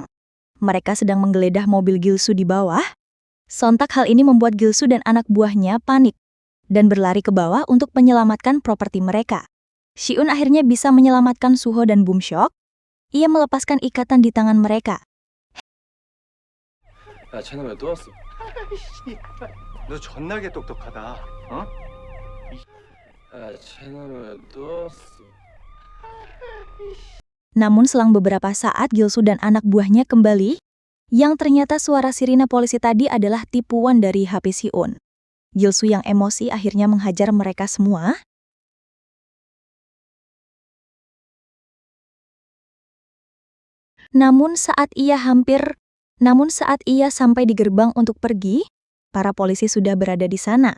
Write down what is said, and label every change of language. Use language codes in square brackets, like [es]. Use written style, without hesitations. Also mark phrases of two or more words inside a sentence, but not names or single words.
[id] Mereka sedang menggeledah mobil Gilsu di bawah. Sontak hal ini membuat Gilsu dan anak buahnya panik dan berlari ke bawah untuk menyelamatkan properti mereka. Siun akhirnya bisa menyelamatkan Suho dan Bumshok. Ia melepaskan ikatan di tangan mereka. [ko] 야, 쟤는 왜 또 왔어? 너 존나게 똑똑하다. 어? 야, 쟤는 왜 또 왔어? [id] Namun selang beberapa saat Gilsu dan anak buahnya kembali, yang ternyata suara sirine polisi tadi adalah tipuan dari HP Siun. Gilsu yang emosi akhirnya menghajar mereka semua. Namun saat ia sampai di gerbang untuk pergi, para polisi sudah berada di sana.